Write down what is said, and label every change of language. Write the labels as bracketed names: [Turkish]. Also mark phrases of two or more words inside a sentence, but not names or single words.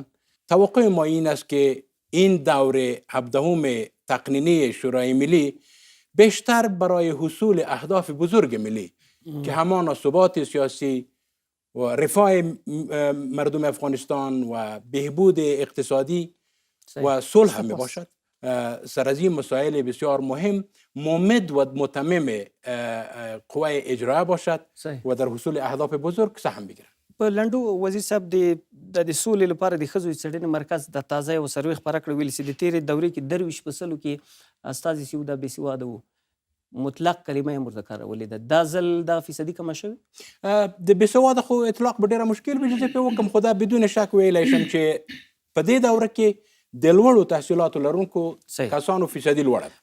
[Persian] توقع ما این است که این دور 17 تقنینی شورای ملی بیشتر برای حصول اهداف بزرگ ملی که همان ثبات سیاسی و رفاه مردم افغانستان و بهبود اقتصادی و صلح می باشد. سر از این مسائل بسیار مهم ممد و متمم قوه اجرا باشد و در حصول اهداف بزرگ سهم بگیرد. [Pashto] په لنډو وزیر صاحب د سولې لپاره د ښځو څېړنې مرکز د تازه یو سروې خپره کړه، ویل چې د تیرې دورې کې 23% کې استازي چې و دا بېسواده و. مطلق کلمه یې ورته کارولې ده. دا ځل دا فیصدي کمه شوې؟ د بېسواده خو اطلاق به ډېره مشکل وي چې زه پرې وکړم، خو دا بدون شک ویلی شم چې په دې دوره کې د لوړو تحصیلاتو لرونکو کسانو فیصدي لوړه ده.